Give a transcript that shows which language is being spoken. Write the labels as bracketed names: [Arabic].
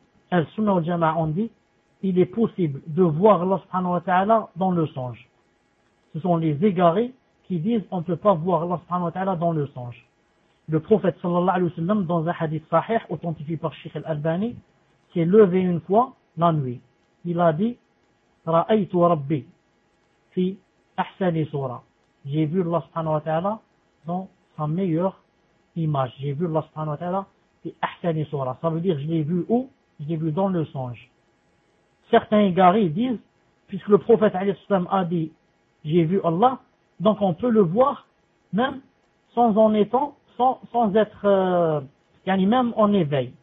[French] Al-Sunna ou Jama'a on dit, il est possible de voir Allah [Arabic] subhanahu wa ta'ala [French] dans le songe. Ce sont les égarés qui disent on ne peut pas voir Allah [Arabic] subhanahu wa ta'ala [French] dans le songe. Le prophète [Arabic] sallallahu alayhi wa sallam, [French] dans un hadith sahih, authentifié par Sheikh Al-Albani, s'est levé une fois la nuit. Il a dit, [Arabic] رأيت ربي في أحسن صورة. [French] J'ai vu Allah [Arabic] subhanahu wa ta'ala [French] dans sa meilleure image. J'ai vu Allah [Arabic] subhanahu wa ta'ala في أحسن صورة. [French] Ça veut dire je l'ai vu où? Je l'ai vu dans le songe. Certains égarés disent, puisque le prophète [Arabic] alayhi sallam [French] a dit j'ai vu Allah, donc on peut le voir même sans en étant, sans être, yani même en éveil.